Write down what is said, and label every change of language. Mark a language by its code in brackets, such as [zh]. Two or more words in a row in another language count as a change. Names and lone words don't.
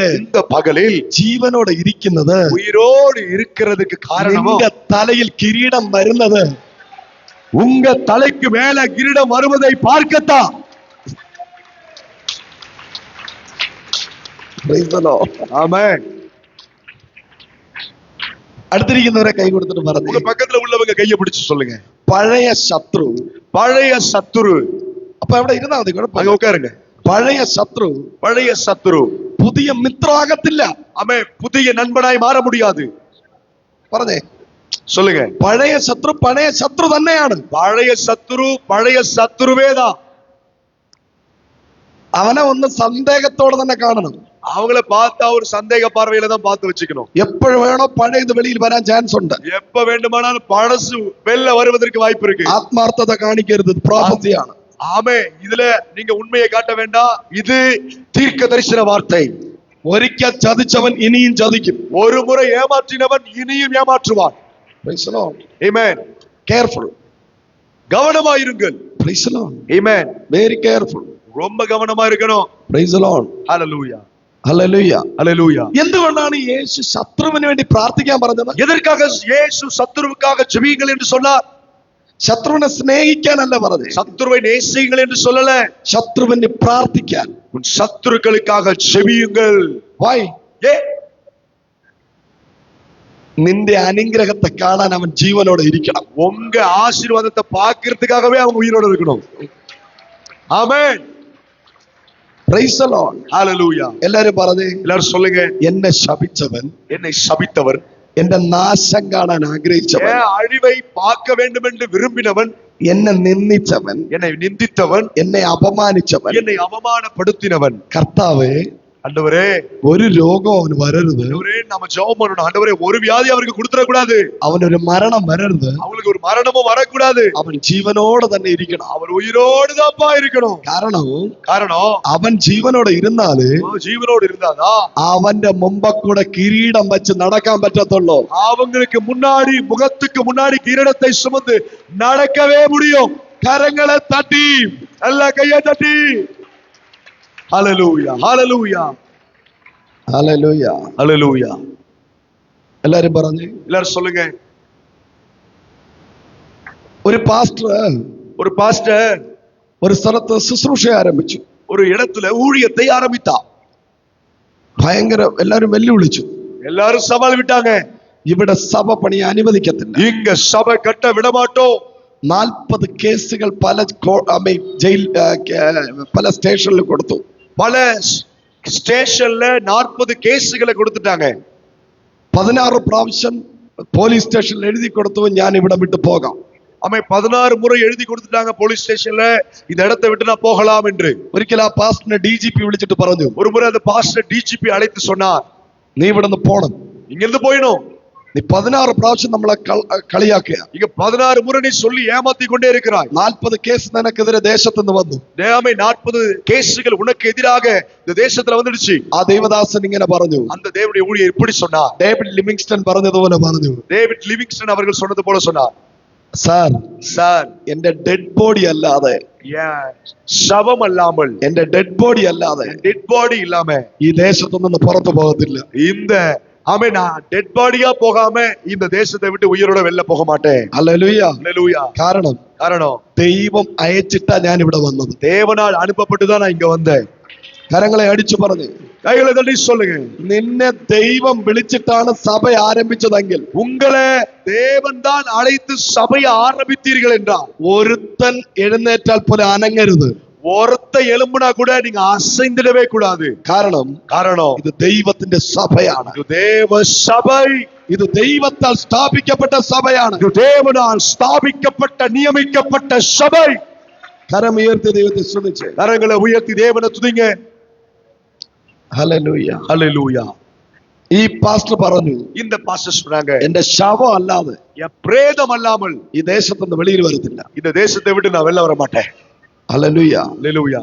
[ta] இந்த பகலில் [ml] ജീവനോടെ ഇരിക്കുന്നത് [ta] உயிரோடு இருக்கிறதுக்கு காரணம் [ml] നിന്റെ തലയിൽ കിരീടം വരുന്നത് [ta] உங்க தலைக்கு மேல கிரீடம் வருவதை பார்க்கத்தான். [en] Praise the Lord. [ta] ஆமென். [ml] അടുത്തിരിക്കുന്നവരെ കൈ കൊടുത്തിട്ട് പറഞ്ഞു, [ta] உங்க பக்கத்துல உள்ளவங்க கையை பிடிச்சு சொல்லுங்க, [ml] പഴയ ശത്രു. [ta] பழைய சத்துரு. [ml] അപ്പൊ അവിടെ ഇരുന്നാ മതി, [ta] அங்க [ml] കുഴപ്പമില്ല. [ta] உட்காருங்க. [ml] പഴയ ശത്രു [ta] பழைய சத்துரு [ml] പുതിയ മിത്രമാകത്തില്ല. [ta] அவன் புதிய நண்பனாய் மாற முடியாது. [ml] പറഞ്ഞേ, [ta] சொல்லுங்க, [ml] പഴയ ശത്രു തന്നെയാണ്. [ta] பழைய சத்துருவே தான். [ml] അവനെ ഒന്ന് സന്ദേഹത്തോടെ തന്നെ കാണണം. [ta] அவங்கள பார்த்தா ஒரு சந்தேக பார்வையில தான் பார்த்து வச்சுக்கணும். [ml] എപ്പോഴും വേണോ പഴയത് വെളിയിൽ വരാൻ ചാൻസ് ഉണ്ട്. [ta] எப்ப வேண்டுமானாலும் பழசு வெளில வருவதற்கு வாய்ப்பு இருக்கு. [ml] ആത്മാർത്ഥത കാണിക്കരുത്, പ്രോഫസിയാണ്. [ta] ஆமே, இதுல நீங்க உண்மையை காட்ட வேண்டாம், இது தீர்க்க தரிசன வார்த்தை. [ml] ഒരിക്കൽ ചതിച്ചവൻ ഇനിയും ചതിക്കും. [ta] ஒரு முறை ஏமாற்றினவன் இனியும் ஏமாற்றுவான். [en] Praise the Lord. Amen. Careful. [ta] கவனமாயிருங்கள். [en] Praise the Lord. Amen. Very careful. [ta] ரொம்ப கவனமா இருக்கணும். [en] Praise the Lord. Hallelujah. Hallelujah. Hallelujah. [ml] എന്തുകൊണ്ടാണ് യേശു ശത്രുവിന് വേണ്ടി പ്രാർത്ഥിക്കാൻ പറഞ്ഞത്? [ta] எதற்காக இயேசு சத்துருவுக்காக ஜெபியுங்கள் என்று சொன்னார்? [ml] ശത്രുവിനെ സ്നേഹിക്കാനല്ല പറഞ്ഞത്, [ta] சத்துருவை நேசியுங்கள் என்று சொல்லல, [ml] ശത്രുവിന് പ്രാർത്ഥിക്കാൻ. [ta] உன் சத்துருக்களுக்காக ஜெபியுங்கள். [en] Why? [ta] ஏ, [ml] നിന്റെ അനുഗ്രഹത്തെ കാണാൻ അവൻ ജീവനോടെ ഇരിക്കണം. [ta] உங்க ஆசீர்வாதத்தை பார்க்கிறதுக்காகவே அவங்க உயிரோட இருக்கணும். ஆமென். [en] Praise the Lord. Hallelujah. [ml] എല്ലാരും പറഞ്ഞേ, [ta] எல்லாரும் சொல்லுங்க, [ml] എന്നെ ശപിച്ചവൻ, [ta] என்னை சபித்தவர், [ml] എന്റെ നാശം കാണാൻ ആഗ്രഹിച്ചവൻ, [ta] என் அழிவை பார்க்க வேண்டும் என்று விரும்பினவன், [ml] എന്നെ നിന്ദിച്ചവൻ, [ta] என்னை நிந்தித்தவன், [ml] എന്നെ അപമാനിച്ചവൻ, [ta] என்னை அவமானப்படுத்தினவன், [ml] കർത്താവേ [ta] ஆண்டவரே, [ml] ഒരു രോഗം അവന് വരരുത്. [ta] ஆண்டவரே, நாம ஜெபம் பண்ணணும். ஆண்டவரே, ஒரு வியாதி அவருக்கு கொடுத்துட கூடாது. [ml] അവനൊരു മരണം വരരുത്. [ta] அவங்களுக்கு ஒரு மரணமும் வரக்கூடாது. [ml] അവൻ ജീവനോടെ തന്നെ ഇരിക്കണം. [ta] அவர் உயிரோடு தான்ப்பா இருக்கணும். [ml] കാരണം അവൻ ജീവനോടെ ഇരുന്നാല് [ta] அவன் ஜீவனோடு இருந்தாதான் [ml] അവന്റെ മുമ്പക്കൂടെ കിരീടം വെച്ച് നടക്കാൻ പറ്റത്തുള്ളൂ. [ta] அவங்களுக்கு முன்னாடி, முகத்துக்கு முன்னாடி கிரீடத்தை சுமந்து நடக்கவே முடியும். கரங்களை தட்டி, எல்லா கையை தட்டி, ஹalleluya, ஹalleluya, [ml] ഹല്ലേലൂയ. [ta] ஹalleluya. [ml] എല്ലാരും പറഞ്ഞു. [ta] எல்லாரும் சொல்லுங்க, [ml] ഒരു പാസ്റ്റർ ഒരു സ്ഥലത്ത് ശുശ്രൂഷ ആരംഭിച്ചു. [ta] ஒரு இடத்துல ஊழியத்தை ஆரம்பித்தான். [ml] ഭയങ്കര എല്ലാരും വെല്ലുവിളിച്ചു. [ta] எல்லாரும் சவால் விட்டாங்க, [ml] ഇവിടെ സഭ പണി അനുവദിക്കത്തില്ല. [ta] இங்க சபை கட்ட விட மாட்டோம். [ml] 40 കേസുകൾ പല സ്റ്റേഷനിൽ കൊടുത്തു. [ta] பல ஸ்டேஷன்ல 40 கேസുகளை கொடுத்துட்டாங்க. [ml] 16 പ്രാവശ്യം പോലീസ് സ്റ്റേഷനിൽ എഴുതി കൊടുത്തു, ഞാൻ ഇവിടെ വിട്ടു പോകാം. [ta] அவன் 16 முறை எழுதி கொடுத்துட்டாங்க போலீஸ் ஸ்டேஷன்ல, இந்த இடத்தை விட்டு நான் போகலாம் என்று. [ml] ഒരിക്കൽ ആ പാസ്റ്ററിനെ DGP വിളിച്ചിട്ട് പറഞ്ഞു, [ta] ஒரு முறை அந்த பாஸ்டர் டிஜிபி அழைத்து சொன்னார், [ml] നീ ഇവിടുന്ന് പോണം. [ta] இங்க இருந்து போயிடும். [ml] നീ 16 പ്രാവശ്യം നമ്മളെ കളിയാക്കുക. [ta] இங்க 16 முறை நீ சொல்லி ஏமாத்தி கொண்டே இருக்கிறாய். [ml] 40 കേസ് നിനക്കെതിരെ ദേശത്തുനിന്ന് വന്നു. [ta] 40 கேசுகள் உனக்கு எதிராக இந்த தேசத்துல வந்துடுச்சு. [ml] ആ ദേവദാസൻ ഇങ്ങനെ പറഞ്ഞു. [ta] அந்த தேவனுடைய ஊழியர் இப்படி சொன்னார். [ml] ഡേവിഡ് ലിവിങ്സ്റ്റൺ പറഞ്ഞതുപോലെ പറഞ്ഞു. [ta] டேவிட் லிவிங்ஸ்டன் அவர்கள் சொன்னது போல சொன்னார், [ml] സാർ എന്റെ [en] dead body [ml] അല്ലാതെ, ശവം അല്ലാமல், എന്റെ [en] dead body [ml] അല്ലാതെ, [en] dead body [ml] ഇല്ലാമ ഈ ദേശത്തുനിന്ന് പുറത്തു പോകത്തില്ല. [ta] இந்த ஆமே, நான் [en] dead body-ya [ta] போகாம இந்த தேசத்தை விட்டு உயிரோட வெளில போக மாட்டேன். [ml] ഹല്ലേലൂയ. [ta] ஹல்லேலூயா. [ml] കാരണം ദൈവം അയച്ചിട്ടാ ഞാൻ ഇവിടെ വന്നത്. [ta] தேவனால் அனுப்பப்பட்டுதான் நான் இங்க வந்தேன். [ml] കരങ്ങളെ അടിച്ചു പറഞ്ഞു, [ta] கைகளை தட்டி சொல்லுங்க, [ml] നിന്നെ ദൈവം വിളിച്ചിട്ടാണ് സഭ ആരംഭിച്ചതെങ്കിൽ, [ta] உங்களை தேவன் தான் அழைத்து சபையை ஆரம்பித்தீர்கள் என்றால், [ml] ഒരുത്തൻ എഴുന്നേറ്റാൽ പോലെ അനങ്ങരുത്. [ta] ஒருத்த எலும்புனா கூட நீங்க அசைந்திடவே கூடாது. [ml] കാരണം ഇത് ദൈവത്തിന്റെ സഭയാണ്. [ta] இது தேவ சபை. [ml] ഇത് ദൈവത്താൽ സ്ഥാപിക്കപ്പെട്ട സഭയാണ്. [ta] இது தேவனால் ஸ்தாபிக்கப்பட்ட நியமிக்கப்பட்ட சபை. [ml] കരം ഉയർത്തി ദൈവത്തെ സ്തുതിച്ച്, [ta] கரங்களை உயர்த்தி தேவனை துதிங்க. [ml] ഹല്ലേലൂയ. [ta] ஹல்லேலூயா. [ml] ഈ പാസ്റ്റർ പറഞ്ഞു, [ta] இந்த பாஸ்டர் சொன்னாங்க, [ml] എന്റെ ശവം അല്ലാതെ, [ta] பிரேதம் அல்லாமல் [ml] ഈ ദേശത്തുനിന്ന് വെളിയിൽ വരത്തില്ല. [ta] இந்த தேசத்தை விட்டு நான் வெளில வர மாட்டேன். [ml] ഹല്ലേലൂയ. [ta] ஹல்லேலூயா.